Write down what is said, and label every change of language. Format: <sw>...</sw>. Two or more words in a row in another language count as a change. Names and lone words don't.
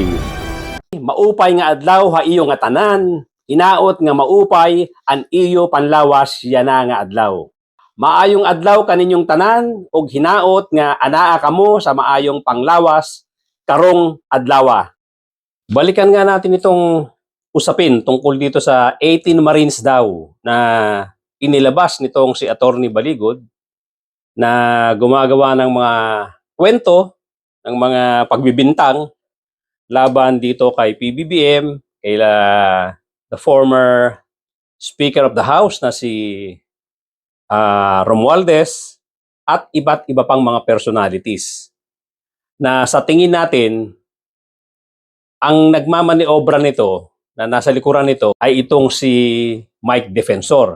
<war>Maupay nga adlaw ha iyo nga tanan, hinaot nga maupay an iyo panlawas yana nga adlaw.</war> <ceb>Maayong adlaw kaninyong tanan ug hinaot nga anaa kamo sa maayong panglawas karong adlaw.</ceb> <tl>Balikan nga natin itong usapin tungkol dito sa 18 Marines daw na inilabas nitong si Attorney Baligod na gumagawa ng mga kwento ng mga pagbibintang laban dito kay PBBM, kay</tl> <en>the former Speaker of the House</en> <tl>na si Romualdez at iba't iba pang mga personalities na sa tingin natin ang nagmamaniobra nito na nasa likuran nito ay itong si Mike Defensor.</tl>